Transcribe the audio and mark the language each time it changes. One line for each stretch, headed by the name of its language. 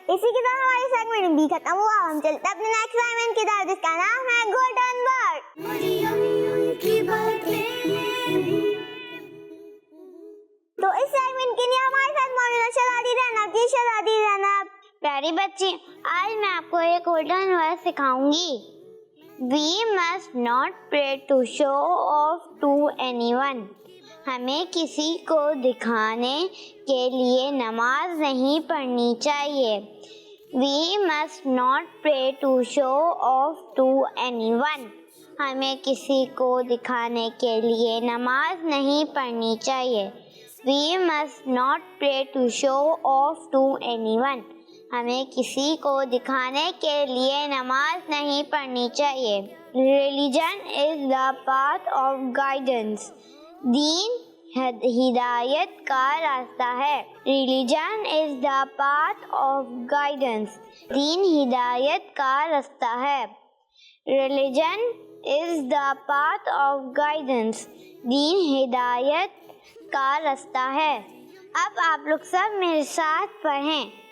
Urdu: اسی کے ساتھ ہماری سیگمنٹ بھی ختم ہوا. ہم چلتے اپنے نیکسٹ اسائنمنٹ کی طرف جس کا نام ہے گولڈن ورڈ. مریم کی باتیں. تو اس سیگمنٹ کے لیے ہمارے ساتھ موجود ہے شہزادی زینب. جی شہزادی زینب. پیاری بچی, آج میں آپ کو ایک گولڈن ورڈ سکھاؤں گی.
English: We must not pray to show off to anyone.
Urdu: ہمیں کسی کو دکھانے کے لیے نماز نہیں پڑھنی چاہیے.
English: We must not pray to show off to anyone.
Urdu: ہمیں کسی کو دکھانے کے لیے نماز نہیں پڑھنی چاہیے.
English: We must not pray to show off to anyone.
Urdu: ہمیں کسی کو دکھانے کے لیے نماز نہیں پڑھنی چاہیے.
English: Religion is the path of guidance.
Urdu: دین ہدایت کا راستہ ہے.
English: Religion is the path of guidance.
Urdu: دین ہدایت کا راستہ ہے.
English: Religion is the path of guidance.
Urdu: دین ہدایت کا راستہ ہے. اب آپ لوگ سب میرے ساتھ پڑھیں.